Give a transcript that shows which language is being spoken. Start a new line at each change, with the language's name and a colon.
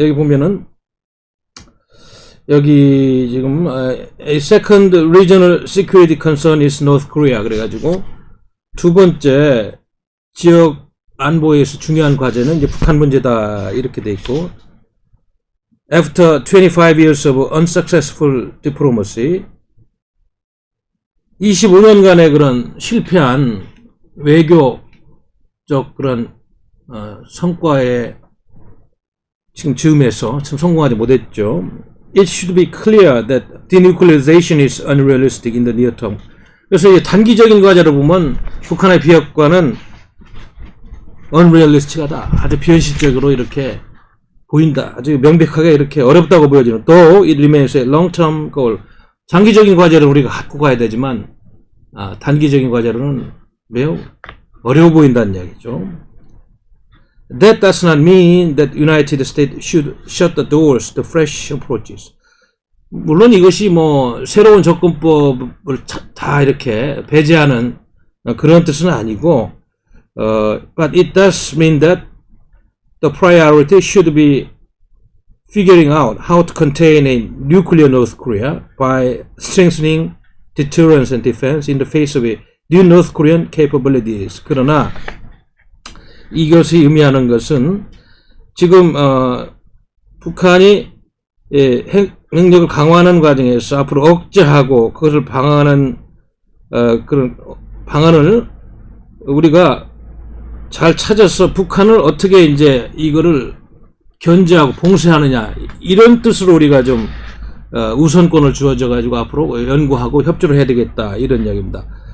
Korean: 여기 보면은 여기 지금
English: A second regional security concern is North Korea
Korean: 그래가지고 두 번째 지역 안보에서 중요한 과제는 이제 북한 문제다 이렇게 돼 있고
English: After 25 years of unsuccessful diplomacy
Korean: 25년간의 그런 실패한 외교적 그런 성과에 지금 즈음에서 참 성공하지 못했죠.
English: It should be clear that denuclearization is unrealistic in the near term.
Korean: 그래서 이 단기적인 과제를 보면 북한의 비핵화는 unrealistic하다. 아주 비현실적으로 이렇게 보인다. 아주 명백하게 이렇게 어렵다고 보여지는.
English: 또 it remains a long-term goal.
Korean: 장기적인 과제를 우리가 갖고 가야 되지만 단기적인 과제로는 매우 어려워 보인다는 이야기죠.
English: That does not mean that United States should shut the doors to fresh approaches.
Korean: 물론 이것이 뭐 새로운 접근법을 다 이렇게 배제하는 그런 뜻은 아니고,
English: but it does mean that the priority should be figuring out how to contain a nuclear North Korea by strengthening deterrence and defense in the face of new North Korean capabilities.
Korean: 그러나 이것이 의미하는 것은 지금 북한이 핵능력을 강화하는 과정에서 앞으로 억제하고 그것을 방어하는 그런 방안을 우리가 잘 찾아서 북한을 어떻게 이제 이거를 견제하고 봉쇄하느냐 이런 뜻으로 우리가 좀 우선권을 주어져 가지고 앞으로 연구하고 협조를 해야 되겠다 이런 이야기입니다.